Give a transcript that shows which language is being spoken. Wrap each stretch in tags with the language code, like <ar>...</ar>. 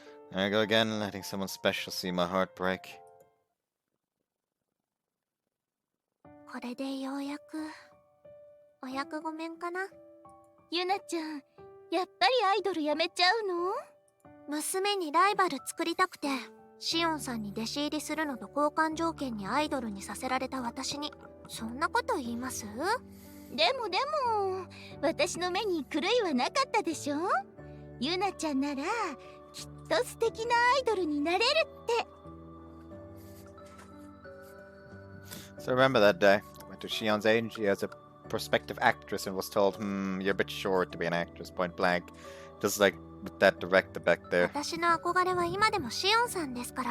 <en>There I go again, letting someone special see my heart break.</en> <ja>これでようやくお役御免かな。ユナちゃん、やっぱりアイドルやめちゃうの？娘にライバル作りたくて、シオンさんに弟子入りするのと交換条件にアイドルにさせられた私に、そんなこと言います？でも私の目に狂いはなかったでしょ？ユナちゃんならきっと素敵なアイドルになれるって。</ja> <en>So I remember that day. I went to Shion's agency as a prospective actress and was told, you're a bit short to be an actress, point blank. Just like with that director back there.</en> <ja>私の憧れは今でもシオンさんですから。</ja>